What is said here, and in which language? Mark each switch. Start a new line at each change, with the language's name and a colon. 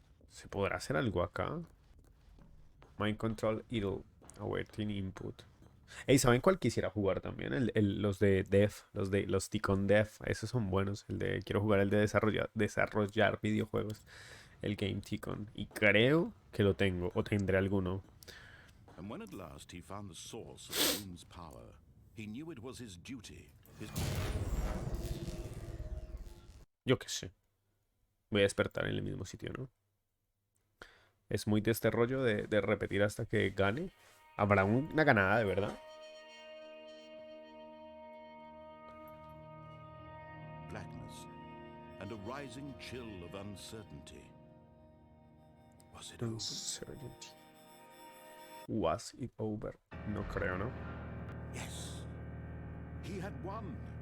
Spanish: ¿Se podrá hacer algo acá? Mind Control Idle.
English: Awaiting Input.
Spanish: Ey, ¿saben cuál quisiera jugar también? Los de Def, los Ticon Def. Esos son buenos. Quiero jugar el de desarrollar videojuegos. El Game Ticon. Y creo que lo tengo. O tendré alguno.
English: And when at last he found the source of Doom's power, he knew it was his duty, his...
Spanish: Yo qué sé. Voy a despertar en el mismo sitio, ¿no? Es muy de este rollo de repetir hasta que gane. Habrá una ganada de verdad.
English: blackness, and a rising chill of uncertainty. Was it over? Uncertainty. Was it over?
Spanish: No creo, ¿no?
English: Yes. He had won.